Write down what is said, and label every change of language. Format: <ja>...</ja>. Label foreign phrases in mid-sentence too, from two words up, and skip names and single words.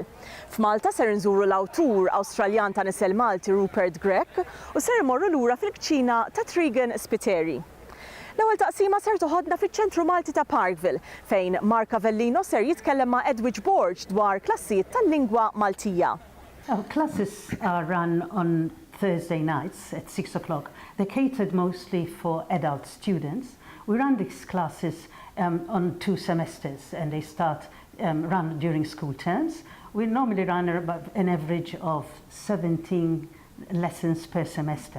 <mt>F'Malta ser nżuru l-awtur Awstraljan ta' nisel Malti Rupert Grech u ser imorru lura fil-kċina ta' Trigan Spiteri. L-ewwel taqsima ser toħodna fiċ-ċentru Malti ta' Parkville fejn Mark Avellino ser jitkellem ma' Edwidge Borg dwar klassijiet tal-lingwa Maltija.</mt> <en>Classes are run on Thursday nights at 6 o'clock. They're catered mostly for adult students. We run these classes on 2 semesters and they run during school terms. We normally run about an average of 17 lessons per semester.</en>